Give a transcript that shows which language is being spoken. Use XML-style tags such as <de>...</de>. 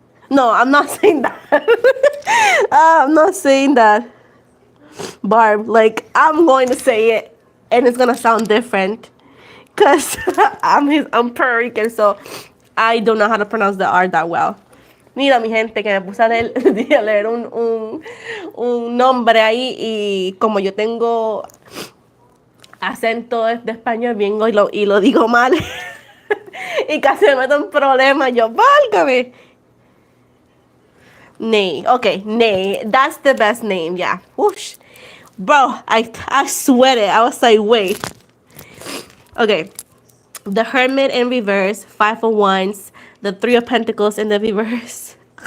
<en>No, I'm not saying that. I'm not saying that, Barb. Like, I'm going to say it, and it's gonna sound different, cause I'm Puerto Rican, so I don't know how to pronounce the R that well.</en> <es>Mira, mi gente, que me puse a leer un nombre ahí y como yo tengo acento de español, vengo y lo digo mal. Y casi me meto en problemas. Yo, válgame.</es> <en>Nay. Okay, Nay. That's the best name, yeah. Whoosh. Bro, I sweat it. I was like, wait. Okay. The Hermit in reverse, 5 of Wands, the 3 of Pentacles in the reverse.</en>